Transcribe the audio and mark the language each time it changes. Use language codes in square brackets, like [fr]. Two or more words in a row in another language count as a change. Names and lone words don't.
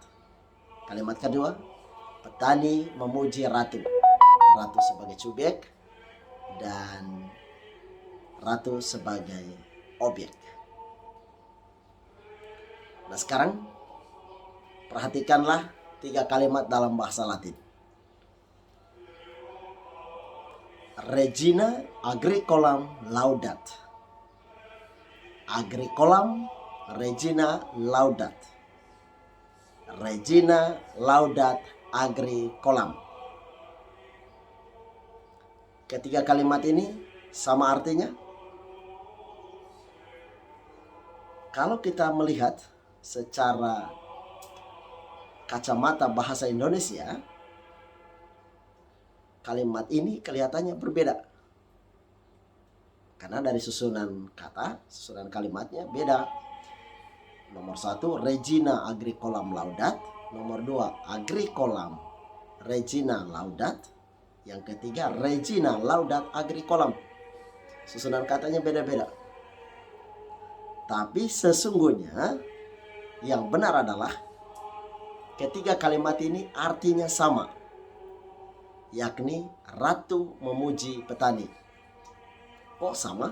[id] Kalimat kedua, petani memuji ratu. Ratu sebagai subjek dan ratu sebagai objek. Nah sekarang perhatikanlah 3 kalimat dalam bahasa Latin. [la] Regina agricolam laudat. Agricolam Regina laudat. Regina laudat agricolam. [id] Ketiga kalimat ini sama artinya. Kalau kita melihat secara kacamata bahasa Indonesia, kalimat ini kelihatannya berbeda. Karena dari susunan kata, susunan kalimatnya beda. Nomor 1, [la] Regina agricolam laudat. Nomor 2, agricolam Regina laudat. [id] Yang ketiga, [la] Regina laudat agricolam. [id] Susunan katanya beda-beda. Tapi sesungguhnya yang benar adalah ketiga kalimat ini artinya sama, yakni ratu memuji petani. Kok sama?